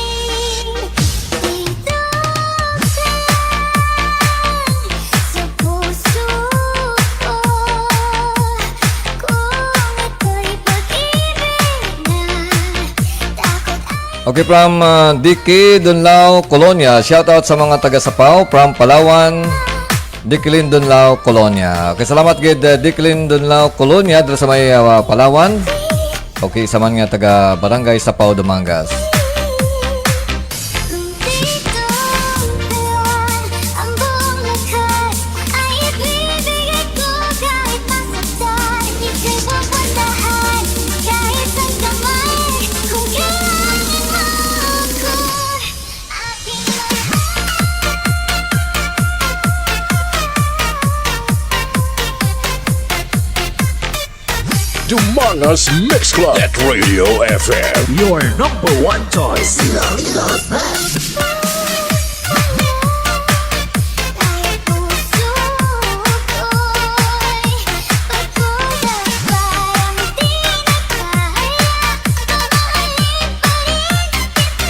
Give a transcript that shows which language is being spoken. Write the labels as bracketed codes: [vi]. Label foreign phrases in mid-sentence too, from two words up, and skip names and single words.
[tl] Dito ka sa puso ko. Kung ito'y pag-ibig na takot ay [en] Okay, from Dicky Dunlao, Colonia. [tl] Shoutout sa mga taga-Sapaw from Palawan. Dicklin Dunlao, Colonia. [hil] Okay, salamat gid Dicklin Dunlao, Colonia dito sa may Palawan. Okay, sa man nga taga Barangay Sapaw, Dumangas. [tl] ang buong lakas ay ibibigay ko kahit masaktan. Ika'y pupuntahan kahit saan ka man. Kung kailangan mo ako, aking [en] Dumanga's Mix Club Net Radio FM. Your number one choice. Ilocos Best. [tl] kahit puso ko'y pagkulang parang di na kaya. Mamahalin pa rin kita.